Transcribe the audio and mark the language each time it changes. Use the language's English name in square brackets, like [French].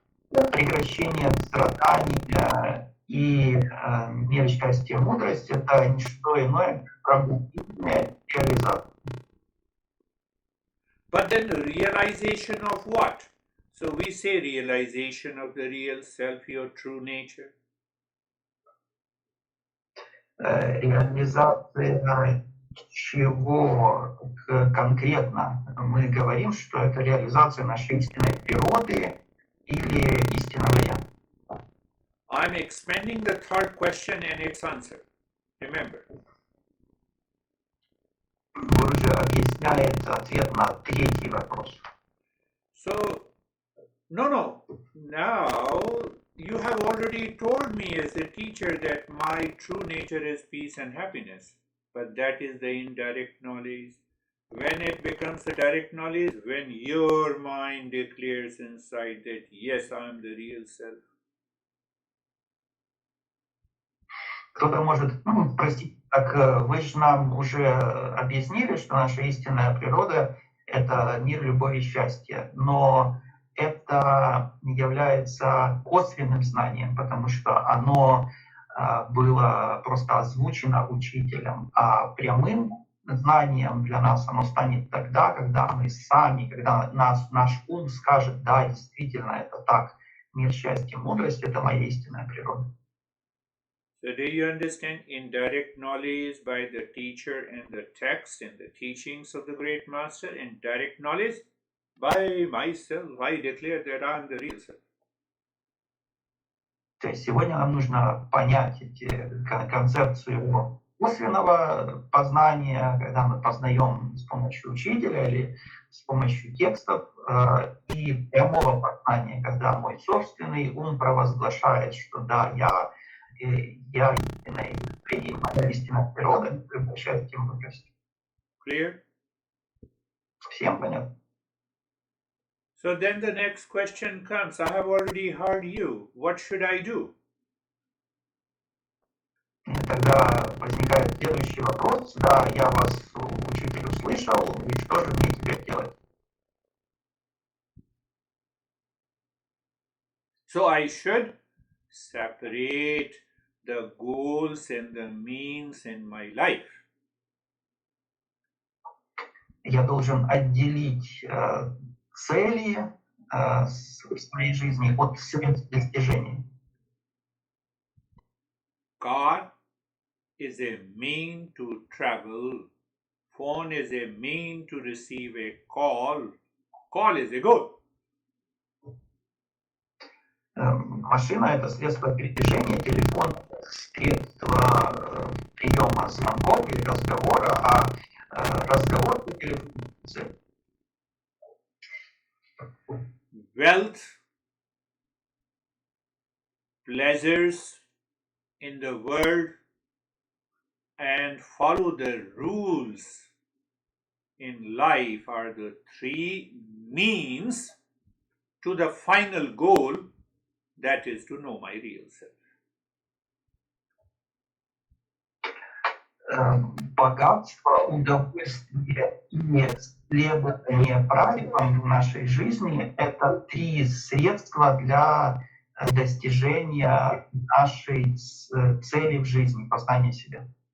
[Russian] Прекращение страданий и мир счастья и мудрости – это не что иное, как пробуждение и реализация. [English] But then realization of what? So we say realization of the real self, your true nature. [Russian] Реализация чего конкретно? Мы говорим, что это реализация нашей истинной природы или истинного «я». [English] I'm expanding the third question and its answer. Remember. [Russian] Гуру объясняет ответ на третий вопрос. [English] So, no. Now, you have already told me as a teacher that my true nature is peace and happiness. But that is the indirect knowledge. When it becomes a direct knowledge, when your mind declares inside that, yes, I am the real self. [Russian] Кто-то может, простите, так вы же нам уже объяснили, что наша истинная природа – это мир, любовь и счастье. Но это является косвенным знанием, потому что оно было просто озвучено учителем, а прямым знанием для нас оно станет тогда, когда мы сами, когда наш ум скажет, да, действительно, это так. Мир, счастье, мудрость — это моя истинная природа. [English] So do you understand indirect knowledge by the teacher and the text and the teachings of the great master, and direct knowledge by myself? I declare that I am the real self. [Russian] То есть сегодня нам нужно понять концепцию косвенного познания, когда мы познаем с помощью учителя или с помощью текстов, и прямого познания, когда мой собственный ум провозглашает, что да, я истинная, и моя истинная природа превращается в мудрость. [English] Clear? [Russian] Всем понятно? [English] So then the next question comes. I have already heard you. What should I do? [Russian] И тогда возникает следующий вопрос. Да, я вас, учитель, услышал, и что же мне теперь делать? [English] So I should separate the goals and the means in my life. [Russian] Я должен отделить цели своей жизни от средств достижений. [English] Car is a mean to travel. Phone is a mean to receive a call. Call is a goal. [Russian] Машина — это средство передвижения, телефон — средство приема звонков или разговора, а разговор по телефону — цель. [English] Wealth, pleasures in the world, and follow the rules in life are the three means to the final goal, that is to know my real self. [Russian] Богатство, удовольствие и следование правилам в нашей жизни — это три средства для достижения нашей цели в жизни, познания себя.